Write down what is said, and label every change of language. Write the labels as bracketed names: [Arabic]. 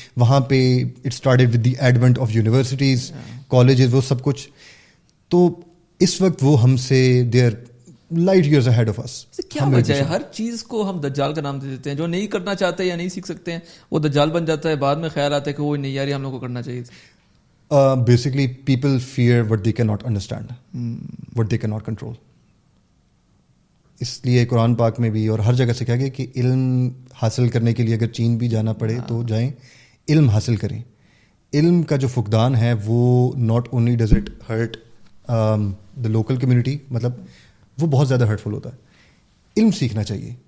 [Urdu] وہاں پہ [English] it started with the advent of universities, colleges, [Urdu] وہ سب کچھ. تو اس وقت وہ ہم سے [English] They are light years ahead of us. [Urdu] کیا وجہ ہے ہر چیز کو ہم دجال کا نام دے دیتے ہیں؟ جو نہیں کرنا چاہتے یا نہیں سیکھ سکتے ہیں وہ دجال بن جاتا ہے, بعد میں خیال آتا ہے کہ وہ نہیں یار ہم لوگ کو کرنا چاہیے. [English] Basically, people fear what they cannot understand, what they cannot control. [Urdu] اس لیے قرآن پاک میں بھی اور ہر جگہ سے کہا گیا کہ علم حاصل کرنے کے لیے اگر چین بھی جانا پڑے تو جائیں, علم حاصل کریں. علم کا جو فقدان ہے وہ [English] not only does it hurt the local community, [Urdu] مطلب وہ بہت زیادہ ہرٹفل ہوتا ہے. علم سیکھنا چاہیے.